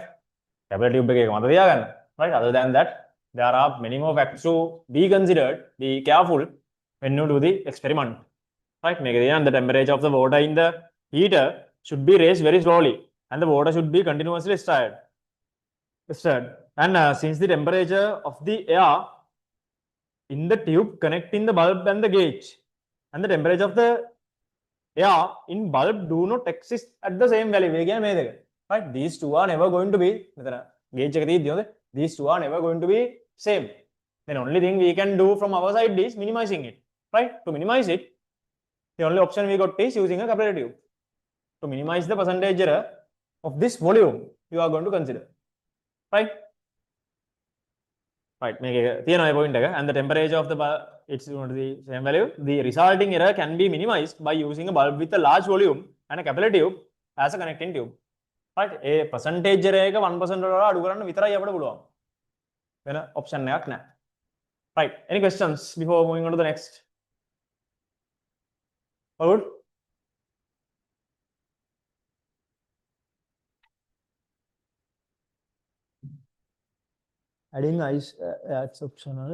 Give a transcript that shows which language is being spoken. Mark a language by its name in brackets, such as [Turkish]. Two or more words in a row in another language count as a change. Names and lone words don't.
[English] Capillary tube [Sinhala] එකේ මත තියාගන්න. [English] Right, other than that there are many more facts to be considered. Be careful when you do the experiment. Right, [Sinhala] මේකේ තියෙන [English] the temperature of the water in the heater should be raised very slowly and the water should be continuously stirred. And since the temperature of the air in the tube connecting the bulb and the gauge and the temperature of the air in bulb do not exist at the same value. Right? These two are never going to be these two are never going to be same. Then only thing we can do from our side is minimizing it. Right? To minimize it, the only option we got is using a capillary tube. To minimize the percentage error of this volume, you are going to consider. Right? Right, [Sinhala] මේක තියෙනවා [English] point එක and the temperature of the bulb it's going to be same value. The resulting error can be minimized by using a bulb with a large volume and a capillary tube as a connecting tube. Right, [Sinhala] ඒ [English] percentage error [Sinhala] එක 1% වල අඩු කරන්න විතරයි අපිට පුළුවන්. වෙන option එකක් නැහැ. [English] Right, any questions before moving on to the next? All good? Adding ice adds optional.